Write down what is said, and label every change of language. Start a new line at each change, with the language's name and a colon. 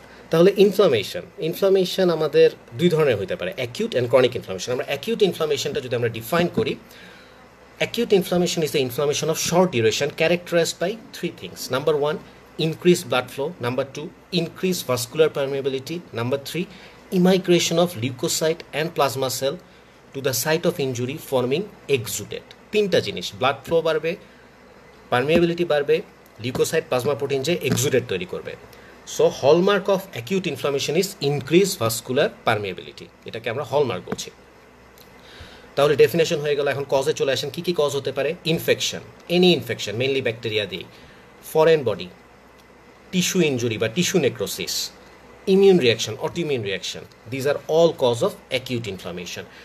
Bangla: তাহলে ইনফ্লামেশন আমাদের দুই ধরনের হতে পারে, অ্যাকিউট অ্যান্ড ক্রনিক ইনফ্লামেশন। আমরা অ্যাকিউট ইনফ্লামেশনটা যদি আমরা ডিফাইন করি,
English: Acute inflammation is the inflammation of short duration characterised by 3 things. Number 1, increase blood flow. Number 2, increase vascular permeability. Number 3, immigration of leukocyte and plasma cell to the site of injury forming exudate.
Bangla: তিনটা জিনিস, blood flow বাড়বে, permeability বাড়বে, leucocyte plasma protein যে exudate তৈরি করবে।
English: so hallmark of acute inflammation is increase vascular permeability,
Bangla: এটাকে আমরা hallmark বলছি। তাহলে ডেফিনেশন হয়ে গেল। এখন কজে চলে আসেন, কী কী কজ হতে পারে?
English: Infection, any infection, mainly bacteria দিয়ে, foreign body, tissue injury বা tissue necrosis, immune reaction, autoimmune reaction, these are all cause of acute inflammation.